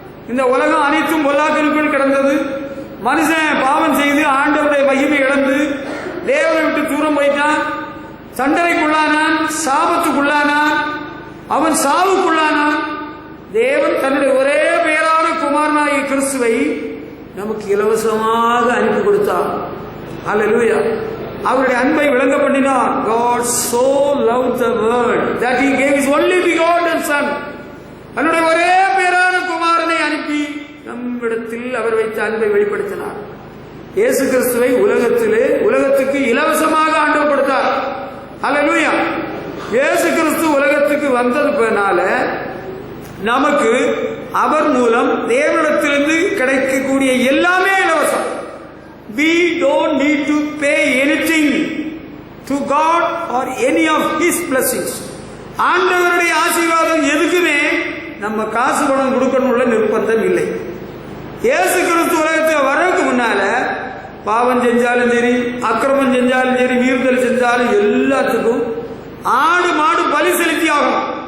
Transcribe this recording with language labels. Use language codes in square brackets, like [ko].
[ta] இந்த உலகம் அனைத்தும் பொல்லாங்கனுக்குள் கிடந்தது. மனுஷன் பாவம் செய்து ஆண்டவருடைய மகிமை இழந்து தேவனை விட்டு தூரம் போயிட்டான். சண்டனைக்குள்ளானான், சாபத்துக்குள்ளானான், அவன் சாவுக்குள்ளானான். தேவன் தன்னுடைய ஒரே பெயரான குமாரனாகிய கிறிஸ்துவை நமக்கு இலவசமாக அனுப்பி கொடுத்தார். ஹல்லேலூயா. அவருடைய அன்பை விளங்க பண்ணினார். [en] God so loved the world that he gave his only begotten son. [ta] அவருடைய ஒரே பெயரான குமாரனை அனுப்பி நம்மிடத்தில் அவர் வைத்த அன்பை வெளிப்படுத்தினார். இயேசு கிறிஸ்துவை உலகத்துக்கு இலவசமாக ஆண்டவர் கொடுத்தார். ஹல்லேலூயா. இயேசு கிறிஸ்து உலகத்துக்கு வந்ததுனால நமக்கு அவர் மூலம் தேவனிடத்திலிருந்து கிடைக்கக்கூடிய எல்லாமே இலவசம். [en] We don't need to pay anything to God or any of his blessings. [ta] ஆண்டவருடைய ஆசீர்வாதம் எதுக்குமே நம்ம காசு பணம் கொடுக்கணும்ல நிர்பந்தம் இல்லை. இயேசு கிறிஸ்து உலகத்துக்கு வரதுக்கு முன்னால பாவம் செஞ்சாலும் சரி, அக்கிரமம் செஞ்சாலும் சரி, மீறுதல் செஞ்சாலும் எல்லாத்துக்கும் ஆடு மாடு பலி செலுத்தி ஆகும்.